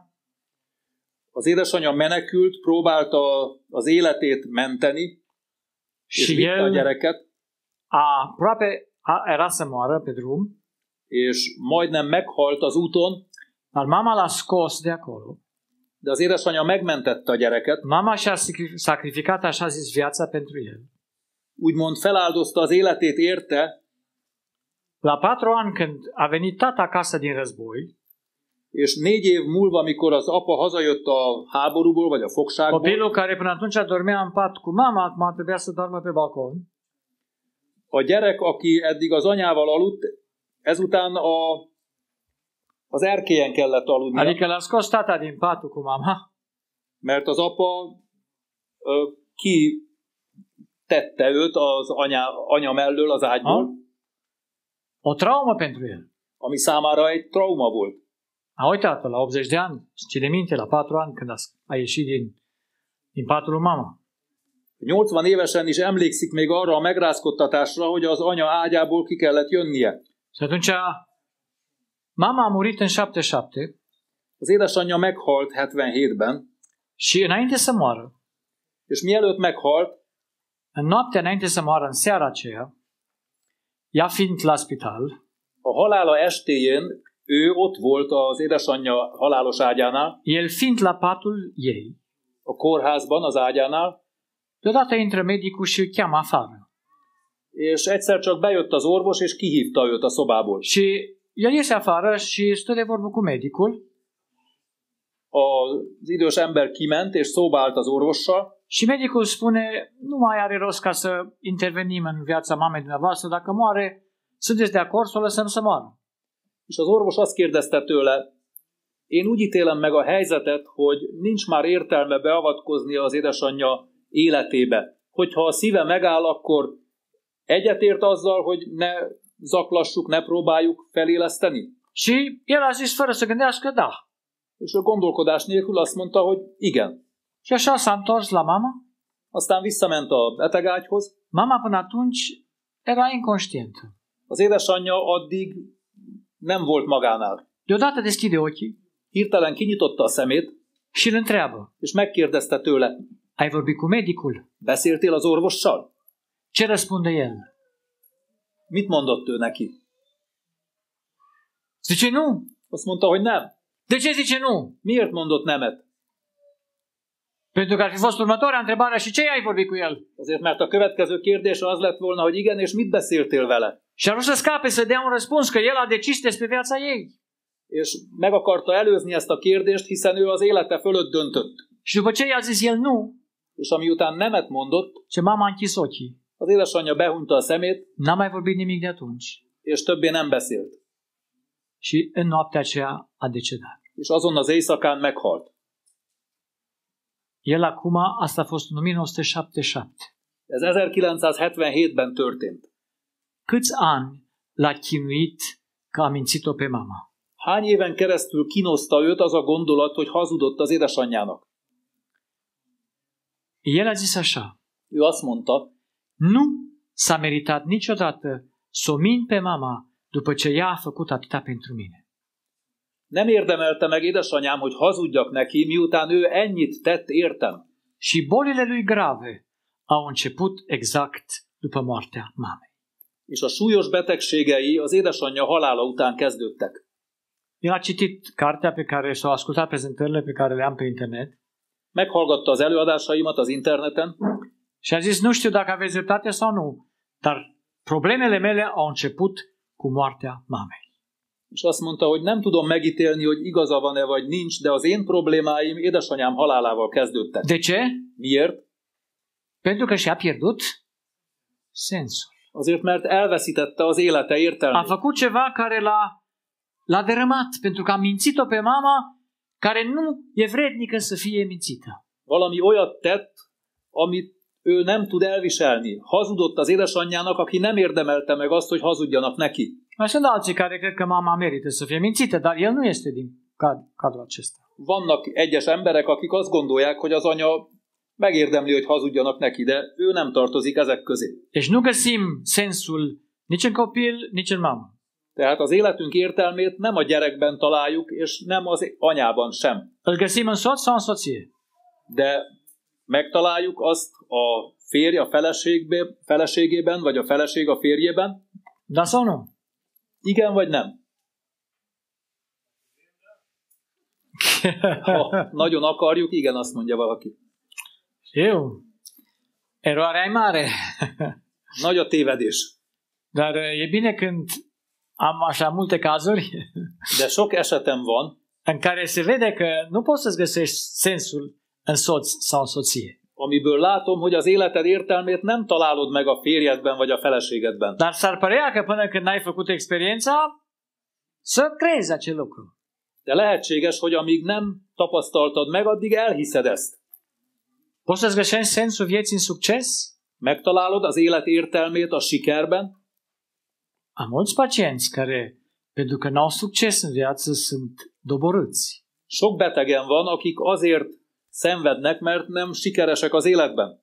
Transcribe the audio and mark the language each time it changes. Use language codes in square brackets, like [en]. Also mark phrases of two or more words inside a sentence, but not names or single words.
[hu] Az édesanyja menekült, próbálta az életét menteni, és vitte a gyereket, [ro] aproape era să moară pe drum, [hu] és majdnem meghalt az úton, [ro] dar mama l-a scos de acolo. [hu] de az édesanyja megmentette a gyereket. [ro] Mama și-a sacrificat, așa zis, viața pentru el. [hu] Úgymond feláldozta az életét érte. [ro] La 4 ani, când a venit tata acasă din război, [hu] és 4 év múlva, amikor az apa hazajött a háborúból, vagy a fogságból, [ro] copilul care până atunci dormea în pat cu mama, acum trebuia să doarmă pe balcon. [hu] A gyerek, aki eddig az anyával aludt, ezután az erkélyen kellett aludnia. [ro] Adică l-a scos tata din patul cu mama. [hu] Mert az apa tette őt az anya mellől az ágyból, [ro] O traumă pentru el. [hu] ami számára egy trauma volt. [ro] A uitat la 80 de ani, ține minte, la 4 ani, când a ieșit din patul lui mama. [hu] 80 évesen is emlékszik még arra a megrázkodtatásra, hogy az anya ágyából ki kellett jönnie. [ro] Și atunci, mama a murit în 77 [hu] Az édesanyja meghalt 77-ben, [ro] și înainte să moară, [hu] és mielőtt meghalt, [ro] în noaptea înainte să moară, în seara aceea, ea fiind la spital, [hu] a halála estéjén ő ott volt az édesanyja halálos ágyánál, [ro] el fiind la patul ei, [hu] a kórházban az ágyánál, [ro] deodată intră medicul și îl cheamă afară. [hu] és egyszer csak bejött az orvos, és kihívta őt a szobából. [ro] Și el iese afară și stă de vorbă cu medicul [hu] Az idős ember kiment, és szóba állt az orvossal, [ro] și medicul spune, nu mai are rost ca să intervenim în viața mamei dumneavoastră, dacă moare, sunteți de acord să o lăsăm să moară. [hu] és az orvos azt kérdezte tőle, én úgy ítélem meg a helyzetet, hogy nincs már értelme beavatkozni az édesanyja életébe. Hogyha a szíve megáll, akkor egyetért azzal, hogy ne zaklassuk, ne próbáljuk feléleszteni? [ro] Și el a zis fără să gândească, da. [hu] És a gondolkodás nélkül azt mondta, hogy igen. [ro] Și așa s-a întors la mama. [hu] Aztán visszament a betegágyhoz. [ro] Mama până atunci era inconștientă. [hu] Az édesanyja addig nem volt magánál. [ro] Deodată deschide ochii [hu] Hirtelen kinyitotta a szemét, [ro] și îl întreabă, [hu] és megkérdezte tőle, [ro] ai vorbit cu medicul? [hu] beszéltél az orvossal? [ro] Ce răspunde el? [hu] Mit mondott ő neki? [ro] Zice nu. [hu] Azt mondta, hogy nem. [ro] De ce zice nu? [hu] Miért mondott nemet? [ro] Pentru că ar fi fost următoarea întrebare, și ce ai vorbit cu el? [hu] Azért, mert a következő kérdés az lett volna, hogy igen, és mit beszéltél vele? [ro] Și a vrut să scape, să dea un răspuns, că el a decis despre viața ei. [hu] És meg akarta előzni ezt a kérdést, hiszen ő az élete fölött döntött. [ro] Și după ce i-a zis el nu, [hu] És ami után nemet mondott, [ro] ce mama a închis ochii. [hu] az édesanyja behunta a szemét, [ro] N-a mai vorbit nimic de atunci. [hu] és többé nem beszélt. [ro] Și în noaptea aceea a decedat. [hu] És azon az éjszakán meghalt. [ro] El acum, asta a fost în 1977. [hu] Ez 1977-ben történt. [ro] Câți ani l-a chinuit că a mințit-o pe mama? [hu] Hány éven keresztül kínoszta őt az a gondolat, hogy hazudott az édesanyjának? [ro] El a zis așa, [hu] Ő azt mondta, [ro] nu s-a meritat niciodată să o mint pe mama după ce ea a făcut atâta pentru mine. [hu] nem érdemelte meg édesanyám, hogy hazudjak neki, miután ő ennyit tett értem. [ro] Și bolile lui grave au început exact după moartea mamei. [hu] És a súlyos betegségei az édesanyja halála után kezdődtek. [ro] El a citit cartea pe care s-au ascultat prezentările pe care le am pe internet [hu] Meghallgatta az előadásaimat az interneten, [ro] și a zis, nu știu dacă aveți dreptate sau nu, dar problemele mele au început cu moartea mamei. [hu] és azt mondta, hogy nem tudom megítélni, hogy igaza van-e vagy nincs, de az én problémáim édesanyám halálával kezdődtek. [ro] De ce? [hu] Miért? [ro] Pentru că și-a pierdut sensul. [hu] Azért, mert elveszítette az élete [ro] A [hu] értelmét. [ro] făcut ceva care l-a dărâmat, pentru că a mințit-o pe mama care nu e vrednică să fie mințită. [hu] Valami olyat tett, amit ő nem tud elviselni. Hazudott az édesanyjának, aki nem érdemelte meg azt, hogy hazudjanak neki. [ro] Mai sunt alții care cred că mama merită să fie mințită, dar el nu este din cadrul acesta. [hu] Vannak egyes emberek, akik azt gondolják, hogy az anya megérdemli, hogy hazudjanak neki, de ő nem tartozik ezek közé. [ro] Deci nu găsim sensul nici în copil, nici în mamă. [hu] Tehát az életünk értelmét nem a gyerekben találjuk, és nem az anyában sem. [ro] Îl găsim în soț sau în soție. [hu] De megtaláljuk azt a férj a feleségében, vagy a feleség a férjében? [ro] Da sau nu? [hu] Igen vagy nem? Ha nagyon akarjuk, igen, azt mondja valaki. [ro] Eu? Eroarea e mare. [hu] Nagy a tévedés. [ro] Dar e bine când am așa multe cazuri [hu] De sok esetem van, [ro] în care se vede că nu poți să-ți găsești sensul în soț sau în soție. [hu] amiből látom, hogy az életed értelmét nem találod meg a férjedben vagy a feleségedben. [ro] Dar s-ar părea că până când n-ai făcut experiența, să crezi acel lucru. [hu] De lehetséges, hogy amíg nem tapasztaltad meg, addig elhiszed ezt. [ro] Poți să-ți găsești sensul vieții în succes? [hu] Megtalálod az élet értelmét a sikerben? [ro] Am mulți pacienți care, pentru că n-au succes în viață, sunt doborâți. [hu] Sok betegen van, akik azért szenvednek, mert nem sikeresek az életben.